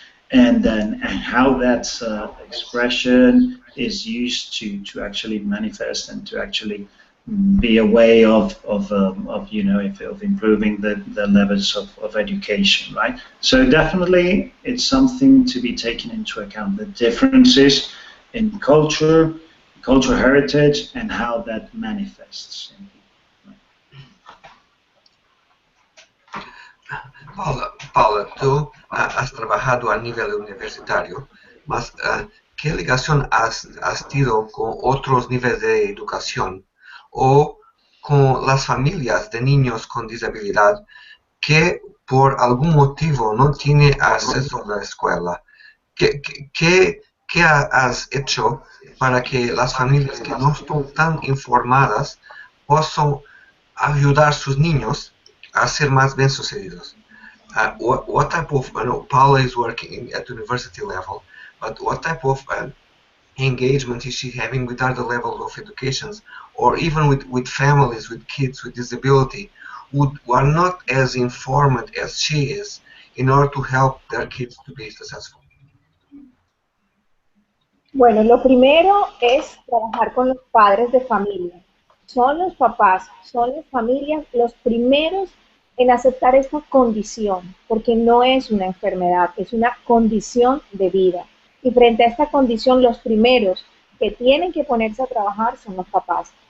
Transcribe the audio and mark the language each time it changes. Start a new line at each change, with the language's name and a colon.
English: And then how that expression is used to actually manifest and to actually be a way of you know, of improving the levels of education, right? So definitely it's something to be taken into account, the differences in culture, cultural heritage, and how that manifests.
Spanish: Paula, tú has trabajado a nivel universitario, mas ¿qué ligación has tenido con otros niveles de educación o con las familias de niños con disabilidad que por algún motivo no tienen acceso a la escuela? ¿Qué has hecho para que las familias que no están tan informadas puedan ayudar a sus niños a ser más bien sucedidos?
English: What type of, I know Paula is working at university level, but what type of engagement is she having with other levels of educations, or even with families, with kids with disability, who are not as informed as she is, in order to help their kids to be successful?
Spanish: Bueno, lo primero es trabajar con los padres de familia. Son los papás, son las familias los primeros en aceptar esta condición, porque no es una enfermedad, es una condición de vida. Y frente a esta condición, los primeros que tienen que ponerse a trabajar son los papás.